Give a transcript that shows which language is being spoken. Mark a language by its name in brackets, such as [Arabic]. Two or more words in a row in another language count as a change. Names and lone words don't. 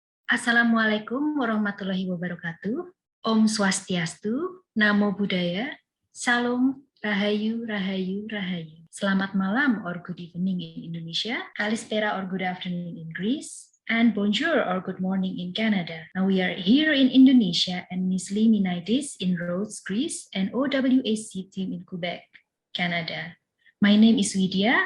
[Arabic] Assalamualaikum warahmatullahi wabarakatuh. [Balinese] Om Swastiastu, [Pali] Namo Buddhaya, [Balinese] Salam, Rahayu, Rahayu, Rahayu. [Indonesian] Selamat malam [English] or good evening in Indonesia, Kalispera or good afternoon in Greece, and bonjour or good morning in Canada. Now we are here in Indonesia and Miss Lee Minaitis in Rhodes, Greece, and OWAC team in Quebec, Canada. My name is Widya.